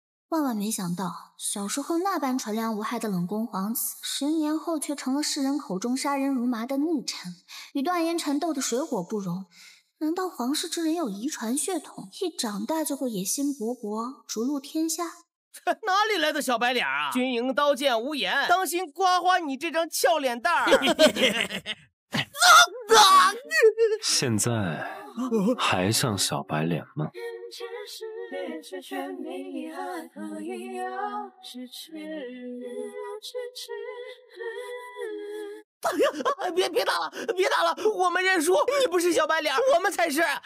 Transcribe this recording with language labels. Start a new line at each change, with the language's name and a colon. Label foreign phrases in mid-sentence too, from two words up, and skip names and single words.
Chinese: 萬萬沒想到，小時候那般純良無害的冷宮皇子，10年後卻成了世人口中殺人如麻的逆臣，與段延辰鬥得水火不容。難道皇室之人有遺傳血統，一長大就會野心勃勃，逐鹿天下？哪裡來的小白臉啊？軍營刀劍無眼，當心刮花你這張俏臉蛋兒！現在還像小白臉嗎？哎呀，別打了，別打了！我們認輸，你不是小白臉，我們才是。